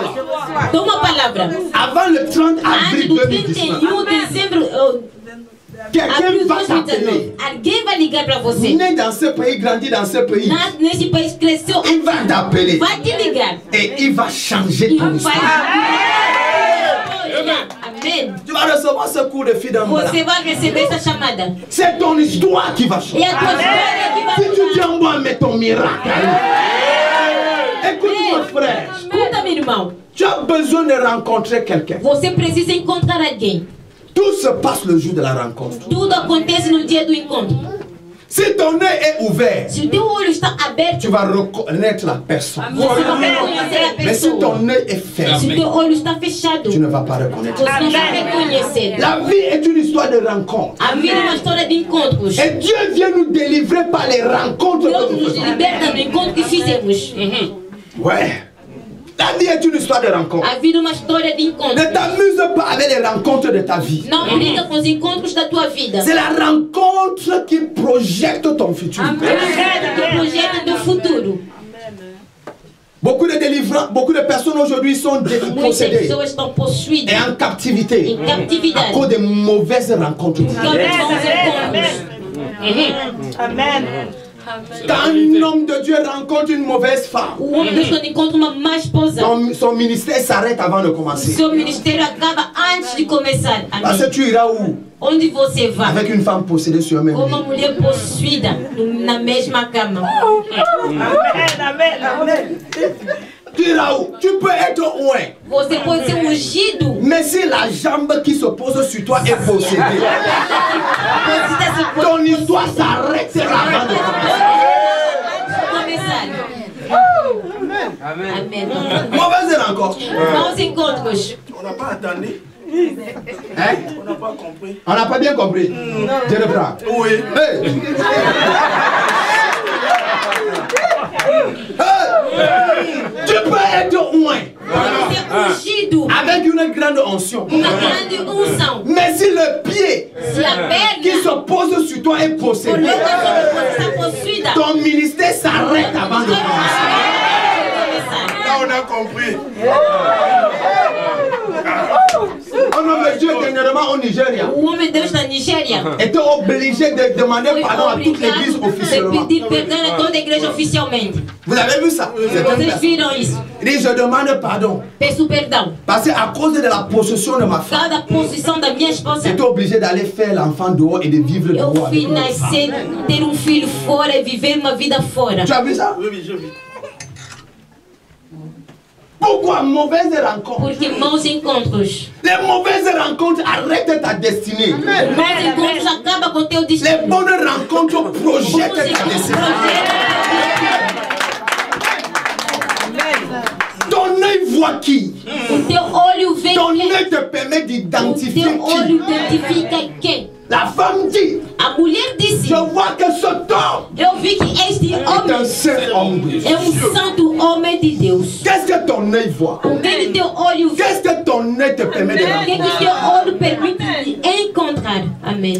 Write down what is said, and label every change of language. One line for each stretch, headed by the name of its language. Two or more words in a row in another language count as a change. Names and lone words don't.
French: Avant le 30 avril 2019, quelqu'un va t'appeler. Né dans ce pays, grandi dans ce pays. Il va t'appeler. Et il va changer ton histoire. Amen. Tu vas recevoir ce coup de fil dans le
Portuguese: Você vai receber essa chamada.
French: C'est ton histoire qui va changer.
Portuguese: E a tua história que vai
French: Si tu dis en moi, mais ton miracle. Écoute-moi, frère.
Portuguese: Escuta, meu irmão.
French: Tu as besoin de rencontrer quelqu'un.
Portuguese: Você precisa encontrar alguém.
French: Tout se passe le jour de la rencontre.
Portuguese: Tudo acontece no dia do encontro.
French: Si ton œil est ouvert,
Portuguese: Se o teu olho está aberto,
French: tu vas reconnaître la personne.
Portuguese: você vai reconhecer a
French: Mais si
Portuguese: pessoa.
French: ton œil est
Portuguese: Se o
French: fermé,
Portuguese: teu olho está fechado,
French: tu ne vas pas reconnaître.
Portuguese: você não vai reconhecer.
French: La vie est une histoire de rencontre.
Portuguese: A vida é uma história de encontros.
French: Et Dieu vient nous délivrer par les rencontres
Portuguese: Deus
French: que nous
Portuguese: nos
French: faisons.
Portuguese: liberta do encontro que fizemos.
French: Ouais. La vie est une histoire de rencontre.
Portuguese: A vida é uma história de
French: Ne
Portuguese: encontros.
French: t'amuse pas avec les rencontres de ta vie.
Portuguese: Não brinca com os encontros da tua vida.
French: C'est la rencontre qui projette ton futur.
Portuguese: Que projeta teu futuro.
French: Beaucoup de délivrants, beaucoup de personnes aujourd'hui sont
Portuguese: Muitas
French: possédées
Portuguese: pessoas estão possuídas
French: et en captivité
Portuguese: em
French: à
Portuguese: captividade.
French: cause de mauvaises rencontres.
Portuguese: Por causa de bons encontros.
French: Amen. Quand un homme de Dieu rencontre une mauvaise femme,
Portuguese: O homem de Deus, quando encontra uma má esposa,
French: son ministère s'arrête avant de
Portuguese: o
French: commencer.
Portuguese: seu ministério acaba antes de começar.
French: Parce que
Portuguese: Amém.
French: tu iras où?
Portuguese: Onde você vai?
French: Avec une femme possédée sur le même
Portuguese: Com uma
French: lit.
Portuguese: mulher possuída na mesma cama.
French: Amen. Amen. Amen. Tu iras où? Tu peux être loin.
Portuguese: Você pode ser ungido.
French: Mais si la jambe qui se pose sur toi est possédée, ton histoire s'arrêtera avant de
Portuguese: começar. Amém.
French: mauvaise rencontre.
Portuguese: Maus encontros.
French: On n'a pas entendu. Hein? On n'a pas compris. On n'a pas bien compris. Je reprends. Oui. Hey. Hey. Tu peux être loin
Portuguese: Pode ser ungido.
French: avec une grande onction.
Portuguese: Uma grande unção.
French: Mais si le pied
Portuguese: Se a
French: qui
Portuguese: perna
French: se pose sur toi est possédé,
Portuguese: coloca sobre você está possuída.
French: ton ministère s'arrête avant de commencer. Là, on a compris. Un homme de Dieu dernièrement au Nigeria
Portuguese: O homem de Deus da Nigéria
French: était obligé de demander
Portuguese: foi
French: pardon à toute l'église
Portuguese: obrigado a
French: officiellement.
Portuguese: pedir perdão a toda a igreja oficialmente.
French: Vous avez vu ça? C'est une
Portuguese: Vocês
French: personne.
Portuguese: viram isso?
French: Il dit, je demande pardon.
Portuguese: Peço perdão.
French: Parce qu'à cause de la possession de ma femme,
Portuguese: Cada posição da minha esposa,
French: j'étais obligé d'aller faire l'enfant dehors et de vivre
Portuguese: eu
French: dehors avec
Portuguese: fui
French: une autre femme.
Portuguese: nascer, ter filho fora e viver uma vida fora.
French: Tu as vu ça? Oui, oui, je vis. Pourquoi mauvaise rencontre?
Portuguese: Porque maus encontros.
French: Les mauvaises rencontres arrêtent ta destinée.
Portuguese: Maus encontros acabam com teu
French: Les
Portuguese: destino.
French: bonnes rencontres projettent
Portuguese: Bons
French: ta
Portuguese: encontros
French: destinée.
Portuguese: projetam.
French: Ton œil voit qui?
Portuguese: O teu olho vê
French: Ton
Portuguese: quem.
French: œil te permet
Portuguese: O
French: d'identifier
Portuguese: teu olho
French: qui?
Portuguese: identifica quem.
French: La femme dit,
Portuguese: A mulher disse,
French: je vois que ce homme
Portuguese: eu vi que este
French: est un
Portuguese: homem
French: saint homme de Dieu.
Portuguese: é santo homem de Deus.
French: Qu'est-ce que ton œil voit?
Portuguese: O que que teu olho vê?
French: Qu'est-ce que ton œil te permet de
Portuguese: O que
French: rencontrer?
Portuguese: que teu olho permite de encontrar? Amém.